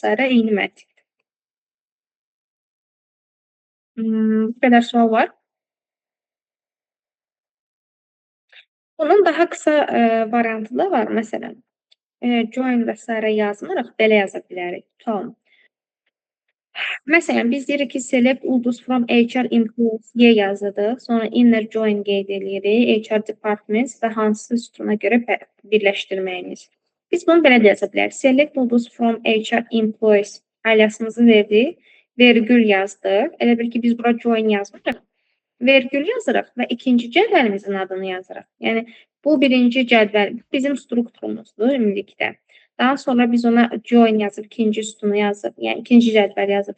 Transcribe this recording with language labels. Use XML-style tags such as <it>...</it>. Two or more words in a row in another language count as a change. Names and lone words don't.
<az>eyni məntiqdir. Bu qədər sual var. Bunun daha qısa variantı da var. Məsələn, join və s. yazmırıq, belə yaza bilərik. Tutalım. Məsələn, biz deyirik ki, select ulduz</az> <en>from HR employees</en> <az>yazırıq. Sonra</az> <en>inner join</en> <az>qeyd edirik. HR departments və hansı sütuna görə birləşdirməyimiz. Biz bunu belə də yaza bilərik. Select ulduz</az> <en>from HR employees</en> <az>aliasımızı verdik. Vergül yazdıq. Elə bil ki, biz bura join yazmırıq. Vergül yazırıq və ikinci cədvəlimizin adını yazırıq. Yəni, bu birinci cədvəl bizim strukturumuzdur ümumilikdə. Daha sonra biz ona join yazıb, ikinci sütunu yazıb, yəni ikinci cədvəl yazırıq.</az>